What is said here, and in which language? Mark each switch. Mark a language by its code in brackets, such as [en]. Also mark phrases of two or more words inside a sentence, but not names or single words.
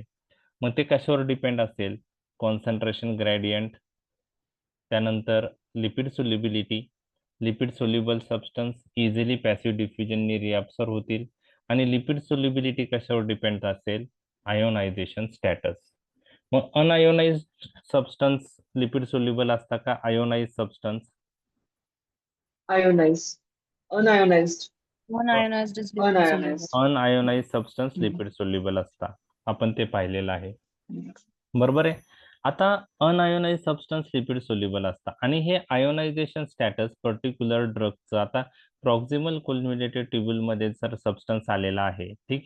[mr] मग ते कशावर डिपेंड असेल, [en] concentration gradient, [mr] त्यानंतर [en] lipid solubility, lipid soluble substance easily passive diffusionni reabsorb [mr] होतील. आणि [en] lipid solubility [mr] कशावर डिपेंड असेल, [en] ionization status. [mr] मग [en] unionized substance lipid soluble [mr] असता का [en] ionize substance? Ionized. Unionized. Unionized is liquid soluble. Unionized. unionize substance हम्म. lipid soluble [mr] असता, आपण ते पाहिलेलं आहे. बरोबर आहे. आता [en] unionize substance lipid soluble [mr] असता आणि हे [en] ionization status particular [mr] ड्रगचं, आता [en] proximal convoluted tubule [mr] मध्ये जर सबस्टन्स आलेला आहे, ठीक आहे.